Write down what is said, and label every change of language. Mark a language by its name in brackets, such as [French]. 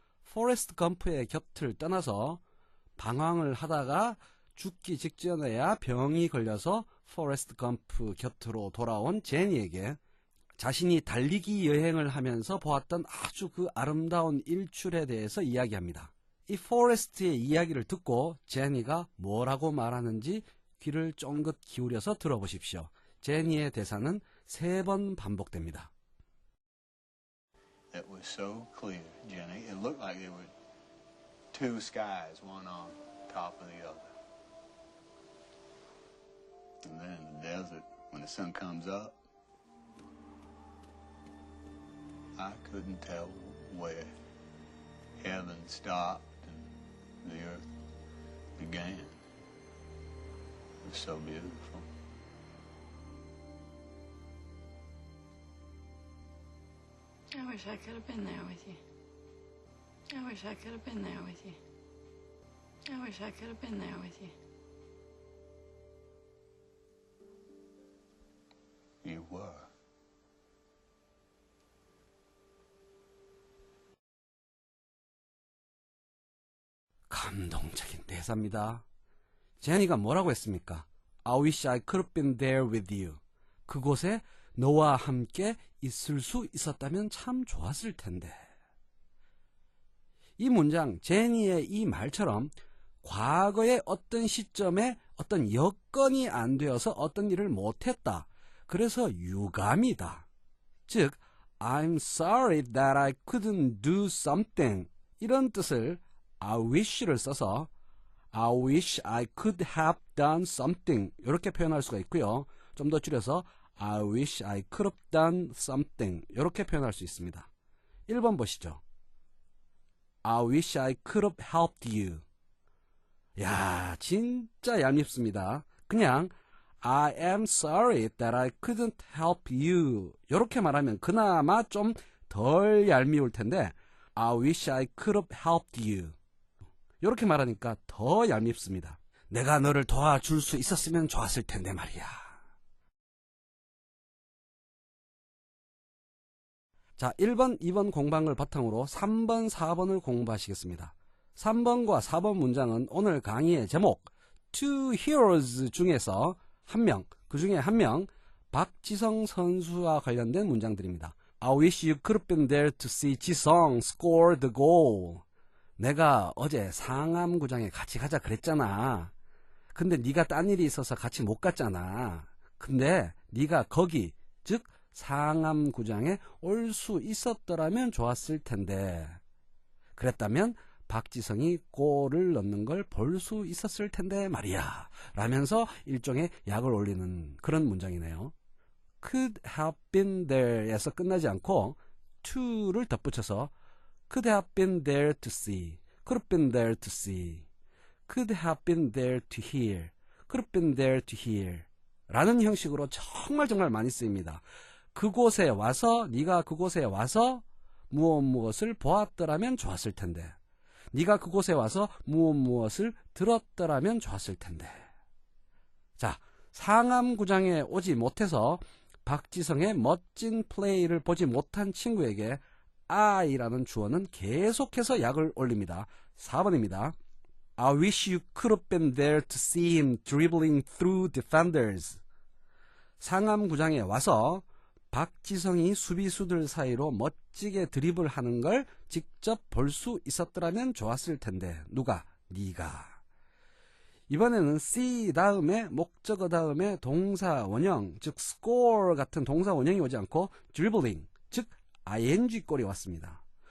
[Korean] 포레스트 검프의 곁을 떠나서 방황을 하다가 죽기 직전에야 병이 걸려서 포레스트 검프 곁으로 돌아온 제니에게 자신이 달리기 여행을 하면서 보았던 아주 그 아름다운 일출에 대해서 이야기합니다. 이 포레스트의 이야기를 듣고 제니가 뭐라고 말하는지 귀를 쫑긋 기울여서 들어보십시오. 제니의 대사는 3번 반복됩니다. [English] It was so clear, Jenny. It looked like there were two skies, one on top of the other. And then in the desert, when the sun comes up, I couldn't tell where heaven stopped and the earth began. It was so beautiful. I wish I could have been there with you. I wish I could have been there with you. I wish I could have been there with you. You were. [Korean] 감동적인 대사입니다. 제니가 뭐라고 했습니까? [English] I wish I could have been there with you. [Korean] 그곳에 너와 함께 있을 수 있었다면 참 좋았을 텐데. 이 문장, 제니의 이 말처럼 과거의 어떤 시점에 어떤 여건이 안 되어서 어떤 일을 못했다. 그래서 유감이다. [English] 즉, I'm sorry that I couldn't do something. [Korean] 이런 뜻을 [English] I wish를 써서 I wish I could have done something [Korean] 이렇게 표현할 수가 있고요. 좀 더 줄여서 [English] I wish I could have done something [Korean] 이렇게 표현할 수 있습니다. 1번 보시죠. [English] I wish I could have helped you. [Korean] 야, 진짜 얄밉습니다. 그냥 [English] I am sorry that I couldn't help you [Korean] 이렇게 말하면 그나마 좀 덜 얄미울 텐데 [English] I wish I could have helped you [Korean] 이렇게 말하니까 더 얄밉습니다. 내가 너를 도와줄 수 있었으면 좋았을 텐데 말이야. 자, 1번, 2번 공부한 바탕으로 3번, 4번을 공부하시겠습니다. 3번과 4번 문장은 오늘 강의의 제목 Two Heroes 중에서 한 명, 그 중에 한 명 박지성 선수와 관련된 문장들입니다. [English] I wish you could have been there to see 지성 score the goal. [Korean] 내가 어제 상암구장에 같이 가자 그랬잖아. 근데 네가 딴 일이 있어서 같이 못 갔잖아. 근데 네가 거기, 즉 상암구장에 올 수 있었더라면 좋았을 텐데. 그랬다면 박지성이 골을 넣는 걸 볼 수 있었을 텐데 말이야. 라면서 일종의 약을 올리는 그런 문장이네요. [English] Could have been there에서 [Korean] 끝나지 않고 [English] to를 [Korean] 덧붙여서 [English] Could have been there to see. Could have been there to see. Could have been there to hear. Could have been there to hear. [Korean] 라는 형식으로 정말 많이 쓰입니다. 그곳에 와서, 네가 그곳에 와서 무엇을 보았더라면 좋았을 텐데. 네가 그곳에 와서 무엇을 들었더라면 좋았을 텐데. 자, 상암구장에 오지 못해서 박지성의 멋진 플레이를 보지 못한 친구에게 I라는 주어는 계속해서 약을 올립니다. 4번입니다. [English] I wish you could have been there to see him dribbling through defenders. [Korean] 상암구장에 와서 박지성이 수비수들 사이로 멋지게 드리블하는 걸 직접 볼 수 있었더라면 좋았을 텐데. 누가? 네가. 이번에는 see 다음에 목적어 다음에 동사 원형, 즉 score 같은 동사 원형이 오지 않고 dribbling, 즉 ing 꼴이 왔습니다.